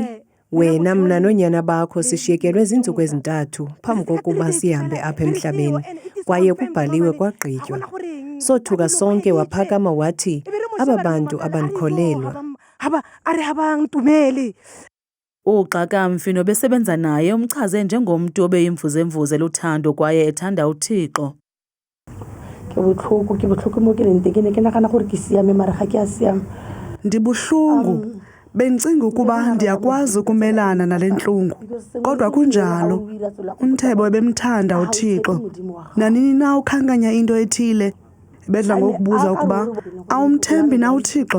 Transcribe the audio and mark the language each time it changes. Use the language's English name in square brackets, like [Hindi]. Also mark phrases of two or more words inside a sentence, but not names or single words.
[Xhosa] Wena mna nonyana bakho sishiyekelwe izinsuku ezintathu phambi kokuba sihambe apha emhlabeni, kwaye kubhaliwe kwagqitywa. Sothuka sonke waphakama wathi, aba bantu abandikholelwa. Abangitumeli. Uxakamfi nobesebenza naye umchaze njengomntu obeyimvuze luthando kwaye ethanda uThixo. [Tswana] Ke botlhoko mo ke leng teng ke nagana gore ke siame mara ga ke a siama. [Xhosa] Ndibuhlungu. Bencinga ukuba ndiyakwazi ukumelana nale ntlungu. Kodwa kunjalo. Umthebo ebemthanda uThixo. Nanini na ukhankanya into ethile. Bedla ngokubuza ukuba awumthembi na uThixo.